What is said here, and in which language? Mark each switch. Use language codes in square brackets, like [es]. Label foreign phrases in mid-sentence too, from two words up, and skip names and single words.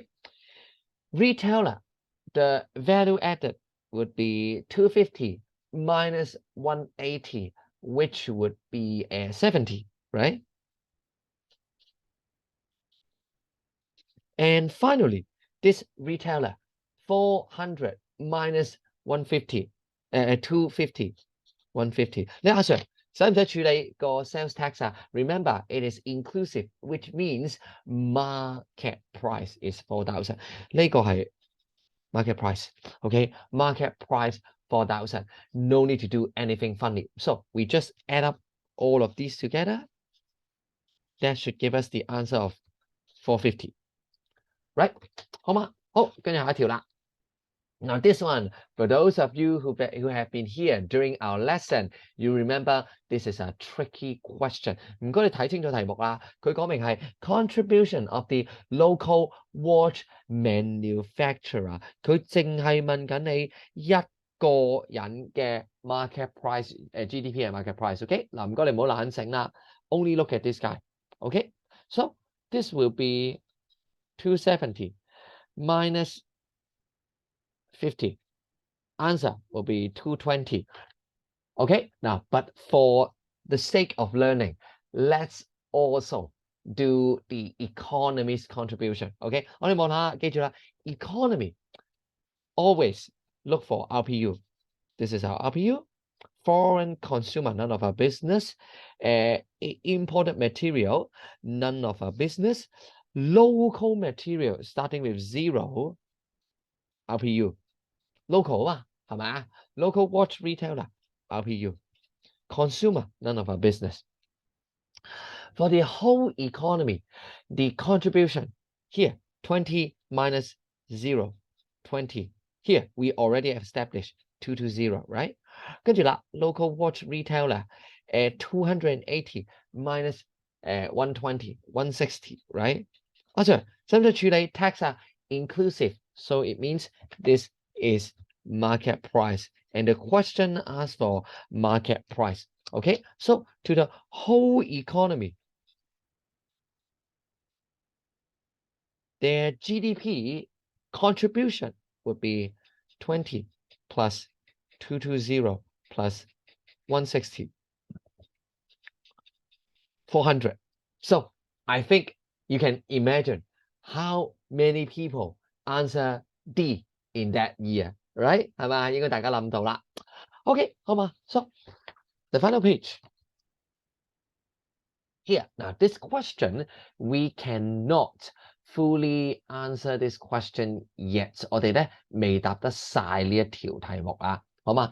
[en] Retailer, the value added would be 250 minus 180, which would be 70, right? And finally, this retailer, 400 minus 150, 250, 150. [yue] 你阿 Sir， 使唔使處理個 [en] sales tax [yue] 啊？ [en] Remember, it is inclusive, which means market price is 4,000. [yue] 呢個係 [en] market price, [yue] okay? [en] Market price 4,000. No need to do anything funny. So we just add up all of these together. That should give us the answer of 450. Right? [yue] 好嘛？好，跟住下一條啦。 [en] Now this one, for those of you who have been here during our lesson, you remember this is a tricky question. [yue] 唔該你睇清楚題目啦，佢講明係 [en] contribution of the local watch manufacturer， [yue] 佢淨係問緊你一個人嘅 [en] market price， [yue] GDP 係 [en] market price， [yue] OK？嗱，唔該你唔好懶醒啦 [en] ，only look at this guy，OK？ So this will be 270 minus 50. Answer will be 220. Okay, now, but for the sake of learning, let's also do the economy's contribution. Okay, [yue] 我哋望下，記住啦 [en] economy always look for RPU. This is our RPU. Foreign consumer, none of our business. Imported material, none of our business. Local material, starting with 0 RPU. [yue] Local 啊，係咪啊？ [en] Local watch retailer, RPU. Consumer, none of our business. For the whole economy, the contribution here, 20 minus 0, 20. Here, we already established 220, right? [yue] 跟住啦 [en] local watch retailer, 280 minus 120, 160, right? [yue] 使唔使處理 tax 啊 inclusive? [en] So it means this is market price. And the question asks for market price. Okay, so to the whole economy, their GDP contribution would be 20 plus 220 plus 160, 400. So I think you can imagine how many people answer D in that year, right? [yue] 係咪？應該大家諗到啦。Okay, 好嘛？ [en] So the final page. Here, now this question, we cannot fully answer this question yet. [yue] 我哋咧未答得晒呢一條題目啊，好嘛？